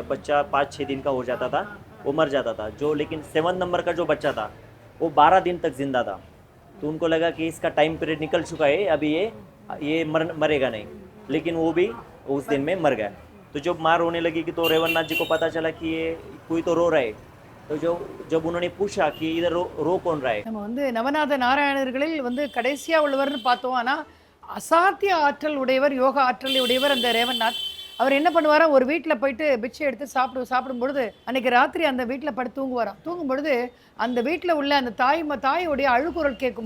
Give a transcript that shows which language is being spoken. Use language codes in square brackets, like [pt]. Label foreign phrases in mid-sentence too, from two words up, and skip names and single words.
[hi] जब बच्चा 5-6 दिन का हो जाता था वो मर जाता था। जो लेकिन 7th नंबर का जो बच्चा था वो 12 दिन तक जिंदा था। तो उनको लगा कि इसका [en] time period [hi] निकल चुका है, अभी ये मरेगा नहीं, लेकिन वो भी उस दिन में मर गया। तो जब माँ रोने लगी कि तो रेवन्नाथ जी को पता चला कि ये कोई तो रो रहा है। तो जब उन्होंने पूछा कि इधर रो कौन रहा है, [ta] நம்ம வந்து நவநாத நாராயணர்களில் வந்து கடைசியா உள்ளவர்னு பார்த்தோம். ஆனா அசாத்திய ஆற்றல் உடையவர், யோகா ஆற்றல் உடையவர் அந்த ரேவந்நாத். அவர் என்ன பண்ணுவாரா, ஒரு வீட்டில் போயிட்டு பிச்சை எடுத்து சாப்பிடும் பொழுது அன்னைக்கு ராத்திரி அந்த வீட்டில் படுத்து தூங்குவாராம். தூங்கும் பொழுது அந்த வீட்டில் உள்ள அந்த தாயோடைய அழுகுரல் கேட்குமா.